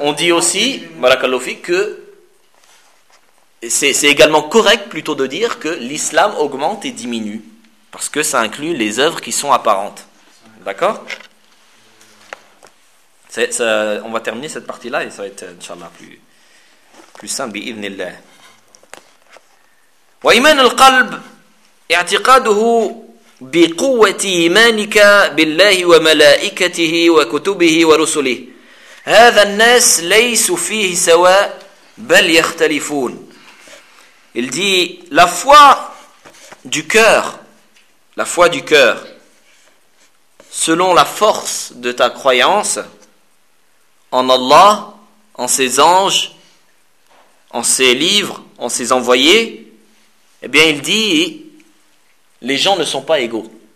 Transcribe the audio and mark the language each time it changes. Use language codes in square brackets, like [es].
[fr] On dit aussi, que c'est également correct plutôt de dire que l'islam augmente et diminue. Parce que ça inclut les œuvres qui sont apparentes. D'accord ? On va terminer cette partie-là et ça va être, inshallah, plus simple. [ar] Bi'idhnillah. Wa iman al-qalb. اعتقاده بقوة إيمانك بالله وملائكته وكتبه ورسله هذا الناس ليس فيه سواء بل يختلفون. [fr] Il dit la foi du cœur, la foi du cœur, selon la force de ta croyance en Allah, en ses anges, en ses livres, en ses envoyés, eh bien il dit les gens ne sont pas égaux.